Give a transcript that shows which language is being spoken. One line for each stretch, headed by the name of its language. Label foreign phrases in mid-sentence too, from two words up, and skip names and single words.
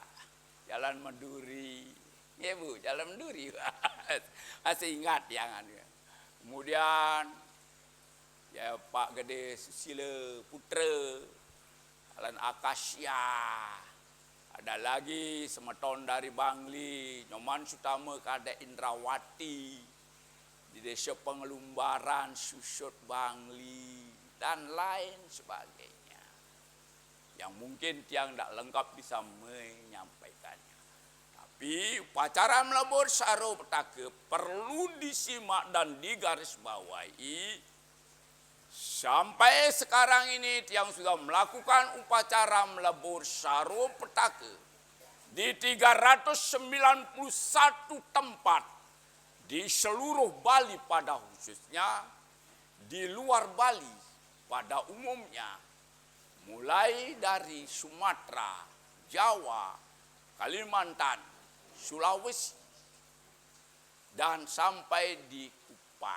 Indonesian: Jalan Meduri. Ya Bu, Jalan Meduri. Masih ingat jangan. Kemudian ya Pak Gede Susilo Putra. Jalan Akasya. Ada lagi Semeton dari Bangli, Nyoman Sutama Kadek Indrawati, di Desa Pengelumbaran, Susut Bangli, dan lain sebagainya. Yang mungkin Tiang tidak lengkap bisa menyampaikannya. Tapi upacara melebur saro petaka perlu disimak dan digarisbawahi. Sampai sekarang ini Tiang sudah melakukan upacara melebur saro petaka di 391 tempat di seluruh Bali pada khususnya, di luar Bali pada umumnya, mulai dari Sumatera, Jawa, Kalimantan, Sulawesi, dan sampai di Kupang.